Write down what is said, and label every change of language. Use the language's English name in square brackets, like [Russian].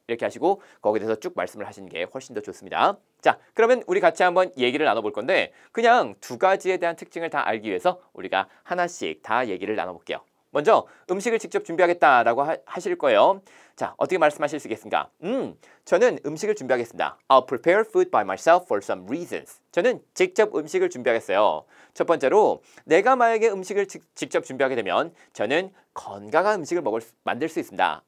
[Korean] 이렇게 하시고 거기에 대해서 쭉 말씀을 하시는 게 훨씬 더 좋습니다. 자, 그러면 우리 같이 한번 얘기를 나눠볼 건데 그냥 두 가지에 대한 특징을 다 알기 위해서 우리가 하나씩 다 얘기를 나눠볼게요. 먼저 음식을 직접 준비하겠다라고 하실 거예요. 자, 어떻게 말씀하실 수 있겠습니까? 저는 음식을 준비하겠습니다. [English] I'll prepare food by myself for some reasons. [Korean] 저는 직접 음식을 준비하겠어요. 첫 번째로 내가 만약에 음식을 직접 준비하게 되면 저는 건강한 음식을 만들 수 있습니다.